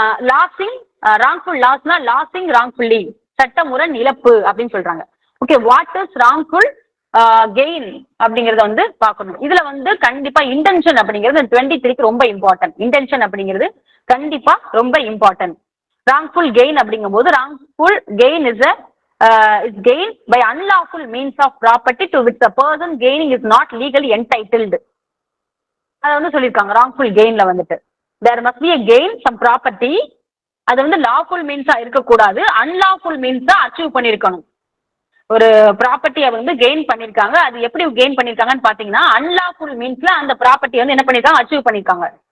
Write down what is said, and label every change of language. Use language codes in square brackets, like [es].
[ta] Losing, wrongful லாஸ்னா losing wrongfully, சட்டமுரண் இழப்பு அப்படின்னு சொல்றாங்க. Okay, [en] what is wrongful gain [ta] அப்படிங்கறத வந்து பார்க்கணும். இதுல வந்து கண்டிப்பா இன்டென்ஷன் அப்படிங்கிறது 23க்கு ரொம்ப இம்பார்ட்டன்ட். இன்டென்ஷன் அப்படிங்கிறது கண்டிப்பா ரொம்ப இம்பார்ட்டன்ட். [en] wrongful gain [ta] அப்படிங்கும் போது [en] Wrongful gain is is gained by unlawful means of property to which the person gaining is not legally entitled. [ta] அத வந்து சொல்லிருக்காங்க ராங்ஃபுல் கெயின்ல வந்துட்டு [en] there must be a gain some property, [ta] அது வந்து லாஃபுல் மீன்ஸா இருக்கக்கூடாது, unlawful மீன்ஸா achieve பண்ணிருக்கணும். ஒரு ப்ராப்பர்ட்டியை வந்து கெயின் பண்ணிருக்காங்க, அது எப்படி கெயின் பண்ணிருக்காங்கன்னு பாத்தீங்கன்னா அன்லாஃபுல் மீன்ஸ்ல அந்த ப்ராப்பர்ட்டி வந்து என்ன பண்ணிருக்காங்க, அச்சீவ் பண்ணிருக்காங்க.